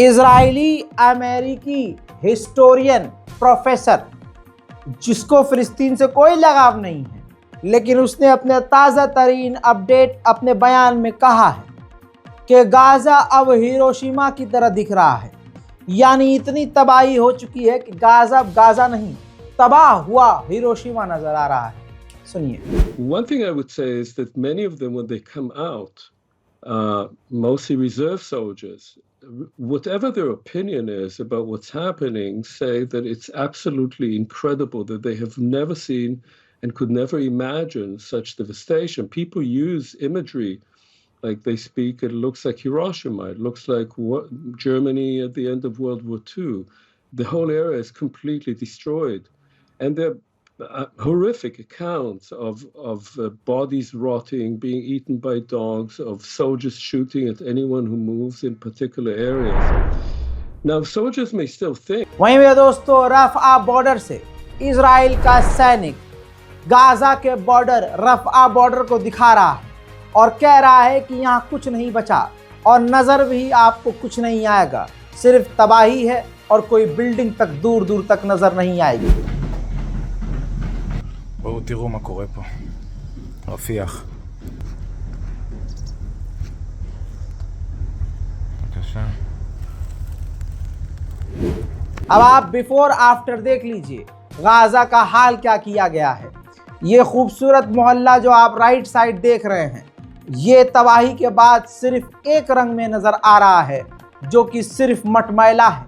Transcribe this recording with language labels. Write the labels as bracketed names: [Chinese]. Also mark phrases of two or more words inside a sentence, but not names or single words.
[Hindi] इजरायली अमेरिकी [English] historian professor, [Hindi] जिसको फिलिस्तीन से कोई लगाव नहीं है, लेकिन उसने अपने ताज़ा तरीन अपडेट अपने बयान में कहा है कि गाजा अब हिरोशिमा की तरह दिख रहा है। यानी इतनी तबाही हो चुकी है कि गाजा अब गाजा नहीं, तबाह हुआ हिरोशिमा नजर आ रहा है। सुनिए। [English] One thing I would say is that many of them, when they come out, mostly reserve soldiers, whatever their opinion is about what's happening, say that it's absolutely incredible, that they have never seen and could never imagine such devastation. People use imagery like they speak, it looks like Hiroshima, it looks like Germany at the end of World War II. The whole area is completely destroyed. And there are horrific accounts of bodies rotting, being eaten by dogs, of soldiers shooting at anyone who moves in particular areas. Now, soldiers may still think. [Hindi] वहीं मेरे दोस्तों, रफ़ा बॉर्डर से इजराइल का सैनिक गाजा के बॉर्डर, रफ़ा बॉर्डर को दिखा रहा है और कह रहा है कि यहाँ कुछ नहीं बचा और नज़र भी आपको कुछ नहीं आएगा, सिर्फ तबाही है और कोई बिल्डिंग तक दूर दूर तक नज़र नहीं आएगी। [Hebrew] בואו תראו מה קורה פה. רפיח. בבקשה. [Hindi] अब आप [English] before after [Hindi] देख लीजिए गाजा का हाल क्या किया गया है। ये खूबसूरत मोहल्ला जो आप [English] right side [Hindi] देख रहे हैं, ये तबाही के बाद सिर्फ एक रंग में नज़र आ रहा है, जो कि सिर्फ मटमैला है।